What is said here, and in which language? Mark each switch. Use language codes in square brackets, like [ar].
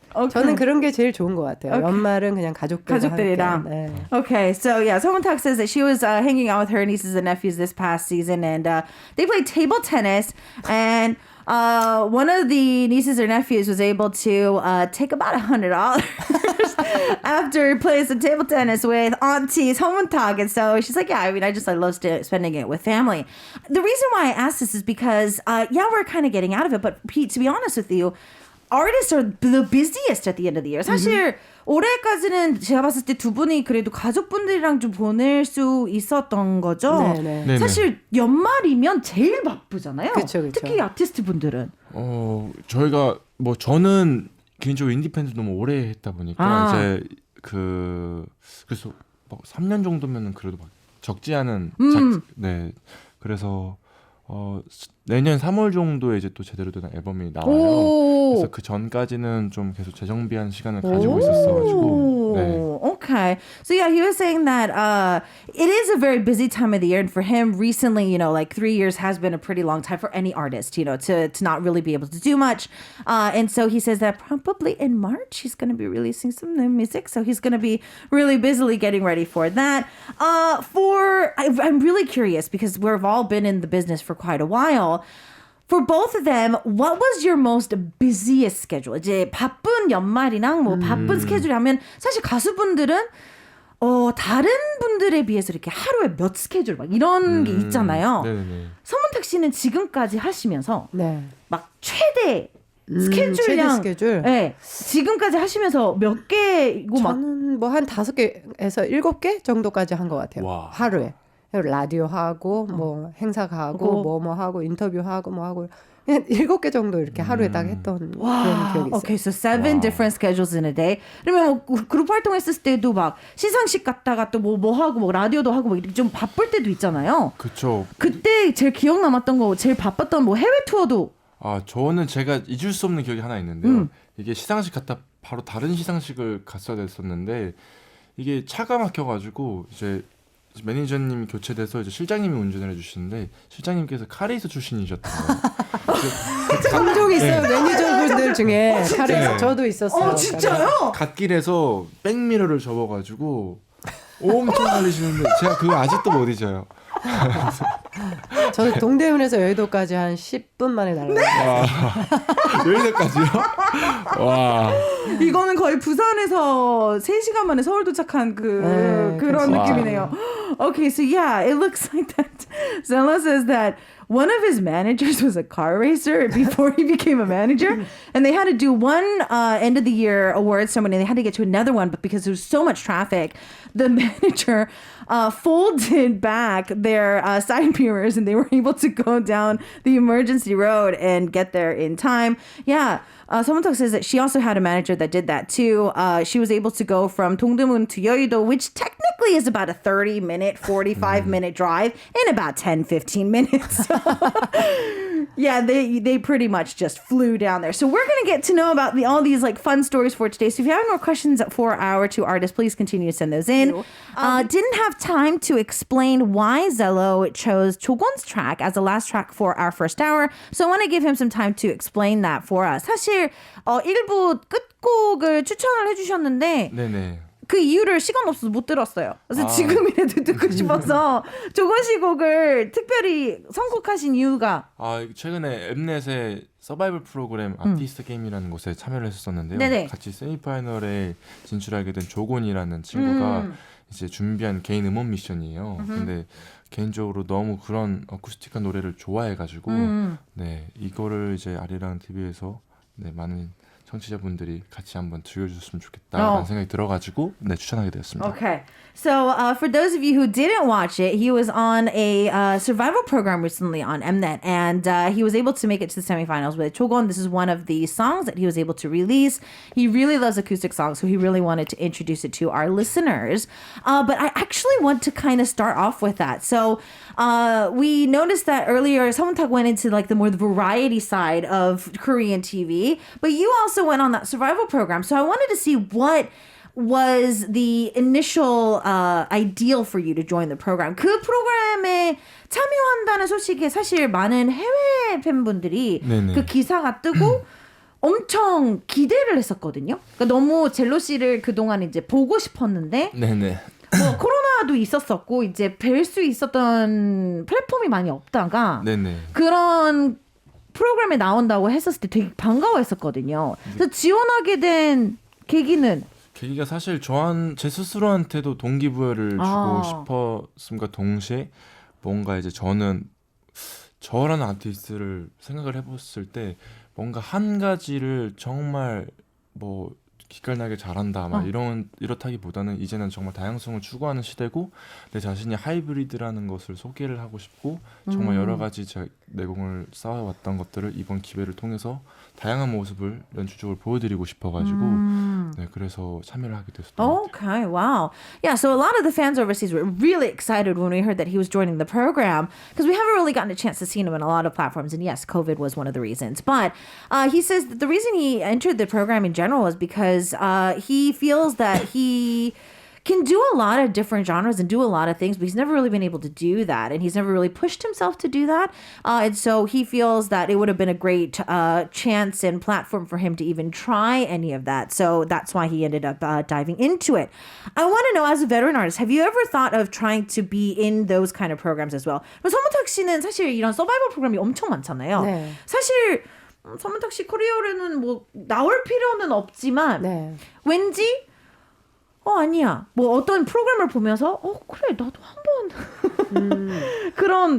[ko] 저는 그런 게 제일 좋은 것 같아요. 연말은 그냥 가족들이랑. 네. [en] Okay, so yeah, Seomoon says that she was hanging out with her nieces and nephews this past season, and they played table tennis, and one of the nieces or nephews was able to take about $100 after playing some table tennis with Auntie Seomoon. And so she's like, yeah, I mean, I love spending it with family. The reason why I asked this is because, we're kind of getting out of it, but Pete, to be honest with you, artists are the busiest at the end of the year. [ko] 사실 올해까지는 제가 봤을 때 두 분이 그래도 가족분들이랑 좀 보낼 수 있었던 거죠. 네네. 사실 연말이면 제일 바쁘잖아요. 그쵸. 특히 아티스트 분들은. 저희가 뭐 저는 개인적으로 인디펜던트 너무 오래 했다 보니까 이제 그래서 막 3년 정도면은 그래도 막 적지 않은 네. 그래서 내년 3월 정도에 이제 또 제대로 된 앨범이 나와요. 그래서 그 전까지는 좀 계속 재정비한 시간을 가지고 있었어가지고. 네. [en] Okay. So yeah, he was saying that it is a very busy time of the year, and for him recently, you know, like 3 years has been a pretty long time for any artist, you know, to not really be able to do much. And so he says that probably in March he's going to be releasing some new music, so he's going to be really busily getting ready for that. I'm really curious because we've all been in the business for quite a while. For both of them, what was your most busiest schedule? [ko] 이제 바쁜 연말이랑 뭐 바쁜 스케줄이 하면 사실 가수분들은 다른 분들에 비해서 이렇게 하루에 몇 스케줄 막 이런 게 있잖아요. 네네. 서문탁 씨는 지금까지 하시면서 막 최대 최대 스케줄? 네. 지금까지 하시면서 몇 개고 막 저는 뭐 한 5개에서 7개 정도까지 한 것 같아요. 와. 하루에. 라디오 하고 뭐 행사 가고 뭐 하고 인터뷰 하고 뭐 하고 그냥 7개 정도 이렇게 하루에 딱 했던 그런 기억이 있어요. [en] Okay, so 7 different schedules in a day. [ko] 그러면 뭐 그룹 활동했을 때도 막 시상식 갔다가 또 뭐 하고 뭐 라디오도 하고 뭐 이렇게 좀 바쁠 때도 있잖아요. 그쵸. 그때 제일 기억 남았던 거, 제일 바빴던 뭐 해외 투어도. 저는 제가 잊을 수 없는 기억이 하나 있는데요. 이게 시상식 갔다 바로 다른 시상식을 갔어야 됐었는데 이게 차가 막혀가지고 이제 매니저님이 교체돼서 이제 실장님이 운전을 해주시는데 실장님께서 카레이스 출신이셨던 거예요. 종종 있어요. 매니저분들 중에 카레이스 네. 저도 있었어요. 진짜요? 갓길에서 백미러를 접어가지고 엄청 달리시는데 제가 그거 아직도 못 잊어요. 저는 동대문에서 여의도까지 한 10분 만에 날라갔어요. 여기까지요? 와. 이거는 거의 부산에서 3시간 만에 서울 도착한 그런 느낌이네요. [en] Okay, so yeah, it looks like that. Zella says that one of his managers was a car racer before he became a manager, and they had to do one end of the year awards ceremony. They had to get to another one, but because there was so much traffic, the manager folded back their side mirrors, and they were able to go down the emergency road and get there in time. Yeah. Someone says that she also had a manager that did that too. She was able to go from Dongdaemun to Yeouido, which technically is about a 30-minute, 45-minute drive in about 10-15 minutes. Yeah, they pretty much just flew down there. So we're going to get to know about all these like fun stories for today. So if you have more questions for our two artists, please continue to send those in. Didn't have time to explain why ZELO chose 조건's track as the last track for our first hour. So I want to give him some time to explain that for us. [ko] 사실 일부 끝곡을 추천을 해주셨는데 네네. 그 이유를 시간 없어서 못 들었어요. 그래서 지금이라도 듣고 싶어서 조건 씨 곡을 특별히 선곡하신 이유가 최근에 엠넷의 서바이벌 프로그램 아티스트 게임이라는 곳에 참여를 했었는데요. 네네. 같이 세미파이널에 진출하게 된 조곤이라는 친구가 이제 준비한 개인 음원 미션이에요. 근데 개인적으로 너무 그런 어쿠스틱한 노래를 좋아해가지고 네 이거를 이제 아리랑 TV에서 네 많은 청취자분들이 같이 한번 즐겨주셨으면 좋겠다라는 생각이 들어가지고 네 추천하게 되었습니다. [en] Okay. So for those of you who didn't watch it, he was on a survival program recently on Mnet, and he was able to make it to the semifinals with Chogon. This is one of the songs that he was able to release. He really loves acoustic songs, so he really wanted to introduce it to our listeners. But I actually want to kind of start off with that. So we noticed that earlier, Seomtak went into like the more the variety side of Korean TV, but you also went on that survival program. So I wanted to see what was the initial ideal for you to join the program. [ko] 그 프로그램에 참여한다는 소식에 사실 많은 해외 팬분들이 네네. 그 기사가 뜨고 엄청 기대를 했었거든요. 그러니까 너무 젤로 씨를 그동안 이제 보고 싶었는데 네네. 뭐 코로나도 있었었고 이제 뵐 수 있었던 플랫폼이 많이 없다가 네네. 그런 프로그램에 나온다고 했었을 때 되게 반가워했었거든요. 그래서 지원하게 된 계기는 사실 제 스스로한테도 동기부여를 주고 싶었음과 동시에 뭔가 이제 저라는 아티스트를 생각을 해봤을 때 뭔가 한 가지를 정말 뭐 기깔나게 잘한다 막 이렇다기보다는 이제는 정말 다양성을 추구하는 시대고 내 자신이 하이브리드라는 것을 소개를 하고 싶고 정말 여러 가지 제 내공을 쌓아왔던 것들을 이번 기회를 통해서 다양한 모습을 연주적으로 보여드리고 싶어가지고 네 그래서 참여를 하게 됐습니다. [en] Okay, wow. Yeah, so a lot of the fans overseas were really excited when we heard that he was joining the program because we haven't really gotten a chance to see him in a lot of platforms. And yes, COVID was one of the reasons. But he says that the reason he entered the program in general was because he feels that he can do a lot of different genres and do a lot of things, but he's never really been able to do that. And he's never really pushed himself to do that. And so he feels that it would have been a great chance and platform for him to even try any of that. So that's why he ended up diving into it. I want to know, as a veteran artist, have you ever thought of trying to be in those kind of programs as well? [ko] 서문탁 씨는 사실 이런 서바이벌 프로그램이 엄청 많잖아요. 네. 사실 서문탁 씨 커리어에는 뭐 나올 필요는 없지만 네. 왠지 아니야. 뭐 어떤 프로그램을 보면서 그래 나도 한번 그런.